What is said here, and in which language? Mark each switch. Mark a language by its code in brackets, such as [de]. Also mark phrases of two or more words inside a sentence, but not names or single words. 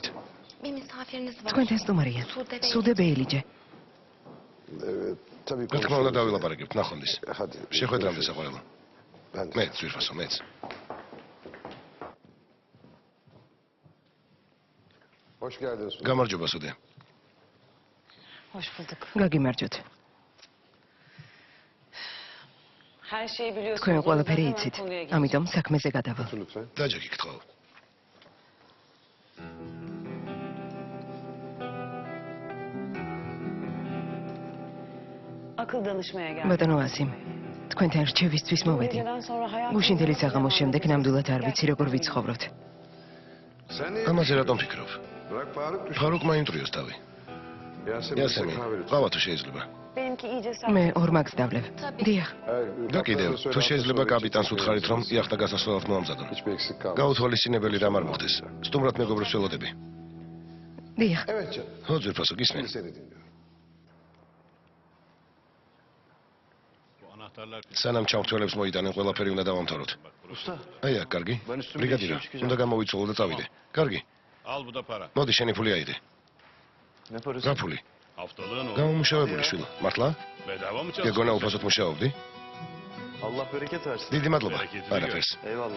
[ka] თქვენთან სტუმარია. სუდე ბეილიჯე. რა თქმა უნდა დავილაპარაკებთ ნახვამდის. შეხვედრამდე საყვარელო. მეც ძვირფასო, მეც. გამარჯობა სუდე. [tr] Hoş bulduk. [ka] გაგიმარჯოთ. [tr] Her şeyi biliyorsunuz. [ka] თქვენ [tr] O yüzden [ka] ყველაფერი [tr] hemen [ka] იცით. [tr] konuya geçelim. [ka] ამიტომ საქმეზე გადავალ. დაჯექი გთხოვ. [tr] Akıl danışmaya geldim. [ka] ბატონო ასიმ, თქვენთან რჩევისთვის [tr] Bu [ka] მოვედი. [tr] geceden sonra hayatımda [ka] გუშინდელი საღამოს შემდეგ ნამდვილად არ ვიცი როგორ ვიცხოვროთ. ამაზე რატომ ფიქრობ? ფარუკ მაინტრიოს თავი. იასემი, ყავა თუ შეიძლება. [tr] benimki iyice [ka] მე [tr] sert. [ka] ორ მაგს დავლევ. დიახ. და კიდევ, თუ შეიძლება კაპიტანს უთხარით რომ იახტა გასასვლელად მოამზადონ. გაუთვალისწინებელი რამ არ მოხდეს. სტუმრად მეგობრებს ველოდები. დიახ. ხო, ძვირფასო, გისმენ. სანამ ჩამრთველებს მოიტანენ, ყველაფერი უნდა დავამთავროთ. აი აქ, კარგი. ბრიგადირო, უნდა გამოვიცვალო და წავიდე. კარგი. [tr] Al bu da para. [ka] მოდი, შენი ფული აიდე. [tr] Ne parası? [ka] რა ფული? [tr] Haftalığın o. [ka] გამომუშავებული შვილო. მართლა? [tr] Bedava mı [ka] გეგონა [tr] çalışıyorsun? [ka] უფასოდ მუშაობდი? [tr] Allah bereket versin. [ka] დიდი მადლობა. [tr] Bereket [ka] არაფერს. [tr] Eyvallah.